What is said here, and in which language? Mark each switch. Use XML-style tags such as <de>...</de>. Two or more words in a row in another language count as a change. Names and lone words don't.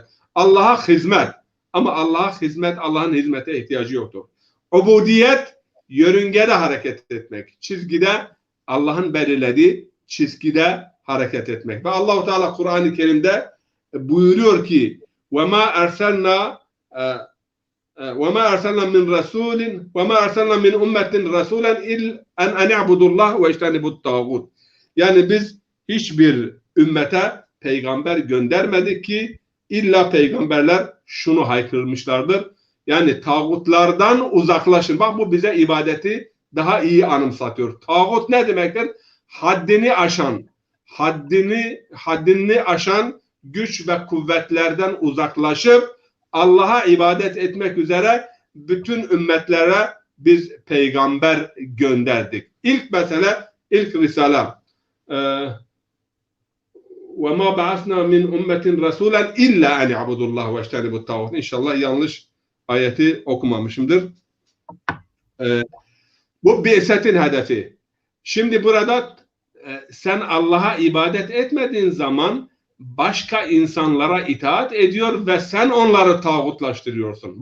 <tr>Allah'a hizmet. Ama Allah'a hizmet, Allah'ın hizmete ihtiyacı yoktur. Ubudiyet, yörüngede hareket etmek. Çizgide, Allah'ın belirlediği çizgide hareket etmek. Ve Allah-u Teala Kur'an-ı Kerim'de buyuruyor ki</tr> <ar>وَمَا أَرْسَلْنَا مِنْ رَسُولٍ وَمَا أَرْسَلْنَا مِنْ أُمَّةٍ رَسُولًا إِلَّا أَنْ اَعْبُدُ اللّٰهِ وَاجْتَنِبُوا الطَّاغُوتِ.</ar> <tr>Yani biz hiçbir ümmete peygamber göndermedik ki illa peygamberler şunu haykırmışlardır. Yani tağutlardan uzaklaşın. Bak bu bize ibadeti daha iyi anımsatıyor. Tağut ne demektir? Haddini aşan güç ve kuvvetlerden uzaklaşıp Allah'a ibadet etmek üzere bütün ümmetlere biz peygamber gönderdik. İlk mesele, ilk risale</tr> <ar>وَمَا بَعَثْنَا مِنْ اُمَّةٍ رَسُولًا اِلَّا اَنْ يَعْبُدُ اللّٰهُ وَاجْتَنِبُ الطَّاغُوتَ.</ar> <tr>İnşallah yanlış ayeti okumamışımdır. Bu bi'setin hedefi. Şimdi burada sen Allah'a ibadet etmediğin zaman başka insanlara itaat ediyor ve sen onları tağutlaştırıyorsun.</tr>